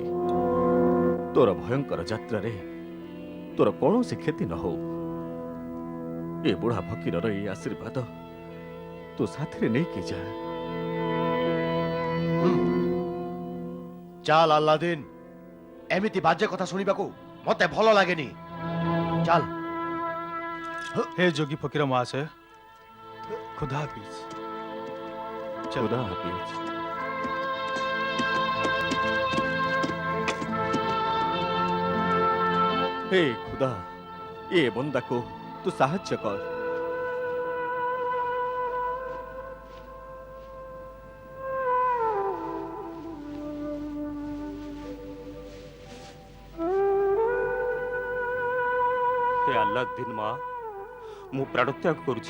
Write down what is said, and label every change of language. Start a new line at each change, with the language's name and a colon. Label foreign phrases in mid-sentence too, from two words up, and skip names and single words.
Odia: ତୋର ଭୟଙ୍କର ଯାତ୍ରାରେ ତୋର କୌଣସି କ୍ଷତି ନ ହଉ, ଏ ବୁଢା ଫକୀରର ଏ ଆଶୀର୍ବାଦ ତୁ ସାଥିରେ ନେଇକି ଯା। ଚାଲ ଆଲ୍ଲାଦିନ, ଏମିତି ବାଜେ କଥା ଶୁଣିବାକୁ ମତେ ଭଲ ଲାଗେନି। ଚାଲ।
Hindi: हे जोगी फकीर महाशय, खुदा हाफिज। खुदा हाफिज। हे खुदा,
Odia: ଏ ବନ୍ଦାକୁ ତୁ ସାହାଯ୍ୟ କର। हे ଆଲ୍ଲାଦିନ ମା, ମୁଁ ପ୍ରାଣତ୍ୟାଗ କରୁଛି।